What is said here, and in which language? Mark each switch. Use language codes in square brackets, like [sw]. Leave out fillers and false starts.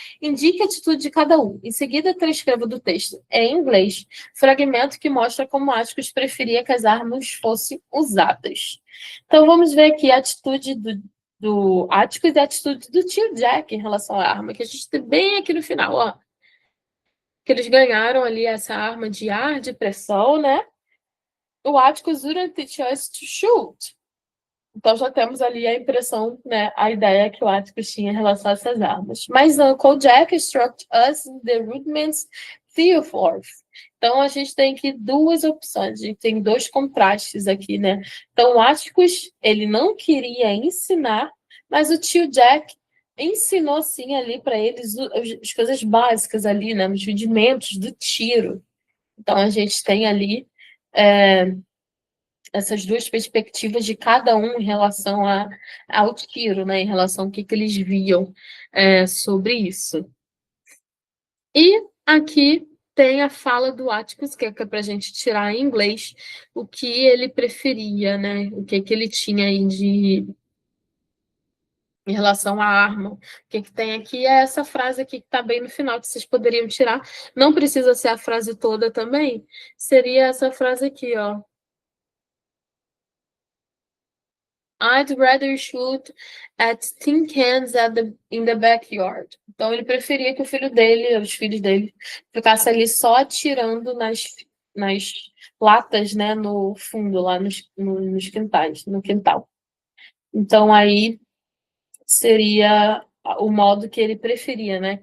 [pt] Indique a atitude de cada um. Em seguida, transcreva do texto, em inglês, fragmento que mostra como Atticus preferia que as armas fossem usadas. Então, vamos ver aqui a atitude do Atticus e a atitude do Tio Jack em relação à arma, que a gente tem bem aqui no final, ó. Que eles ganharam ali essa arma de ar, de pressão, né? [en] O Atticus wouldn't teach us to shoot. [pt] Então já temos ali a impressão, né, a ideia que o Atticus tinha em relação a essas armas. Mas [en] Uncle Jack instruct us in the rudiments theoforth. [pt] Então a gente tem aqui duas opções, a gente tem dois contrastes aqui, né? Então o Atticus, ele não queria ensinar, mas o tio Jack ensinou sim ali para eles as coisas básicas ali, né, os rudimentos do tiro. Então a gente tem ali essas duas perspectivas de cada um em relação ao tiro, né? Em relação ao que eles viam sobre isso. E aqui tem a fala do Atticus, que é para a gente tirar em inglês o que ele preferia, né? O que ele tinha aí em relação à arma. O que tem aqui é essa frase aqui que está bem no final, que vocês poderiam tirar. Não precisa ser a frase toda também. Seria essa frase aqui, ó. [en] I'd rather shoot at tin cans in the backyard. [pt] Então, ele preferia que o filho dele, os filhos dele, ficassem ali só atirando nas latas, né, no fundo, lá nos quintais, no quintal. Então, aí seria o modo que ele preferia, né?